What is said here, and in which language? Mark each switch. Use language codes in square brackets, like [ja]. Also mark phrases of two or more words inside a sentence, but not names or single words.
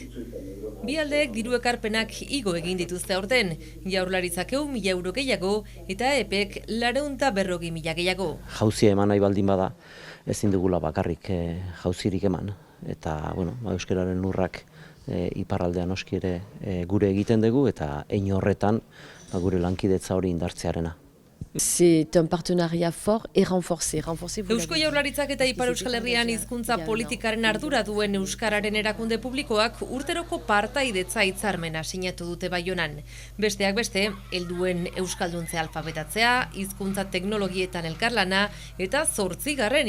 [eu] Bi aldeek diru ekarpenak igo egin dituzte aurten, Jaurlaritzak 100.000 euro gehiago eta EPEk 440.000 gehiago. Jauzia eman nahi baldin bada, ezin dugula bakarrik jauzirik eman. Eta Euskararen lurrak iparraldean oski ere gure egiten dugu eta hein horretan gure lankidetza hori indartzearena. [fr] C'est un partenariat fort et renforcé. [eu] Eusko Jaurlaritzak eta Ipar Euskal Herrian hizkuntza politikaren ardura duen Euskararen erakunde publikoak urteroko partaidetza hitzarmena sinatu dute Baionan. Besteak beste, helduen euskalduntze alfabetatzea, hizkuntza teknologietan elkarlana eta 8.